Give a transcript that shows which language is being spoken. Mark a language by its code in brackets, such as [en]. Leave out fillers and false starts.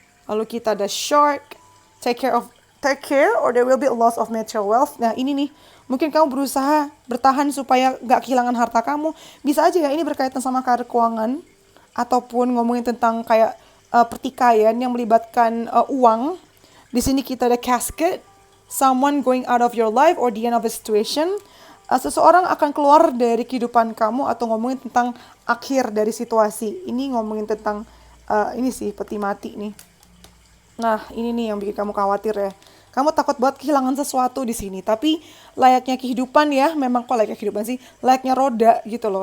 [id] Lalu kita ada [en] shark, take care or there will be a loss of material wealth. [id] Nah ini nih, mungkin kamu berusaha bertahan supaya nggak kehilangan harta kamu. Bisa aja ya ini berkaitan sama karir keuangan. Ataupun ngomongin tentang kayak pertikaian yang melibatkan uang. Di sini kita ada [en] casket, someone going out of your life or the end of a situation. [id] Seseorang akan keluar dari kehidupan kamu atau ngomongin tentang akhir dari situasi. Ini ngomongin tentang ini sih peti mati nih. Nah, ini nih yang bikin kamu khawatir ya. Kamu takut banget kehilangan sesuatu di sini, tapi layaknya kehidupan ya, memang kok layaknya kehidupan sih, layaknya roda gitu loh.